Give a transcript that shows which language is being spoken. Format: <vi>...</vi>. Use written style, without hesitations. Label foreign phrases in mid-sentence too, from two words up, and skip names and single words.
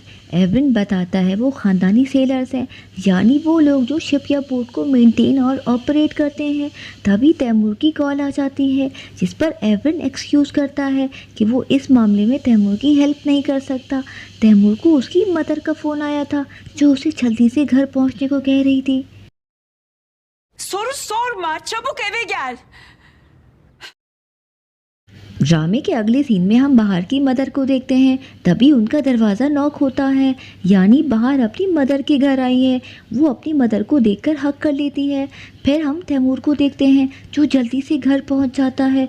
<hi>एवरेन बताता है वो ख़ानदानी सेलर्स हैं, यानी वो लोग जो शिप या बोट को मेंटेन और ऑपरेट करते हैं। तभी तैमूर की कॉल आ जाती है जिस पर एवरेन एक्सक्यूज़ करता है कि वो इस मामले में तैमूर की हेल्प नहीं कर सकता। तैमूर को उसकी मदर का फ़ोन आया था जो उसे जल्दी से घर पहुंचने को कह रही थी।</hi> <tr>Soru sorma, çabuk eve gel.</tr> <hi>ड्रामे के अगले सीन में हम बाहर की मदर को देखते हैं। तभी उनका दरवाज़ा नॉक होता है, यानी बाहर अपनी मदर के घर आई है। वो अपनी मदर को देखकर हक कर लेती है। फिर हम तैमूर को देखते हैं जो जल्दी से घर पहुंच जाता है।</hi>